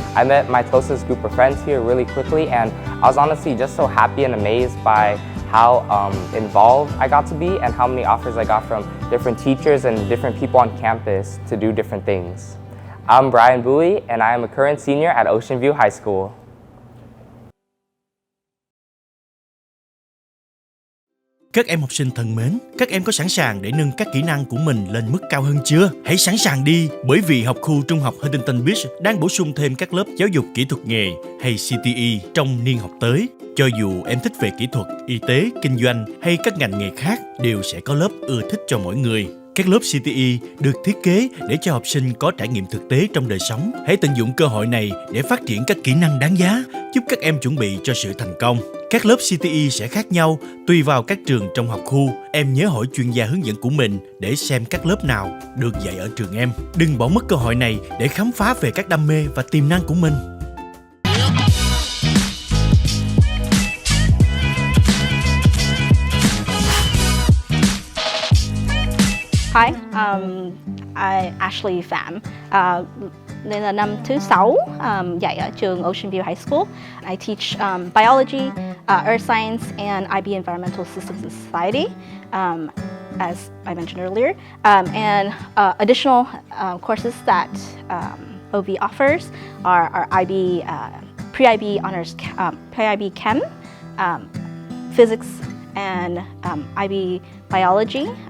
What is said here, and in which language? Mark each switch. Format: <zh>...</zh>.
<en>I met my closest group of friends here really quickly, and I was honestly just so happy and amazed by how involved I got to be and how many offers I got from different teachers and different people on campus to do different things. I'm Brian Bowie, and I am a current senior at Ocean View High School.</en> <vi>Các em học sinh thân mến, các em có sẵn sàng để nâng các kỹ năng của mình lên mức cao hơn chưa? Hãy sẵn sàng đi, bởi vì học khu trung học Huntington Beach đang bổ sung thêm các lớp giáo dục kỹ thuật nghề hay CTE trong niên học tới. Cho dù em thích về kỹ thuật, y tế, kinh doanh hay các ngành nghề khác, đều sẽ có lớp ưa thích cho mỗi người. Các lớp CTE được thiết kế để cho học sinh có trải nghiệm thực tế trong đời sống. Hãy tận dụng cơ hội này để phát triển các kỹ năng đáng giá, giúp các em chuẩn bị cho sự thành công. Các lớp CTE sẽ khác nhau tùy vào các trường trong học khu. Em nhớ hỏi chuyên gia hướng dẫn của mình để xem các lớp nào được dạy ở trường em. Đừng bỏ mất cơ hội này để khám phá về các đam mê và tiềm năng của mình.</vi> <en>Hi, I Ashley Pham.</en> <vi>Đây là năm thứ 6 dạy ở trường Ocean View High School.</vi> <en>I teach biology, earth science, and IB Environmental Systems and Society, as I mentioned earlier. And additional courses that OV offers are IB, pre-IB honors, pre-IB Chem, physics, and IB biology.</en>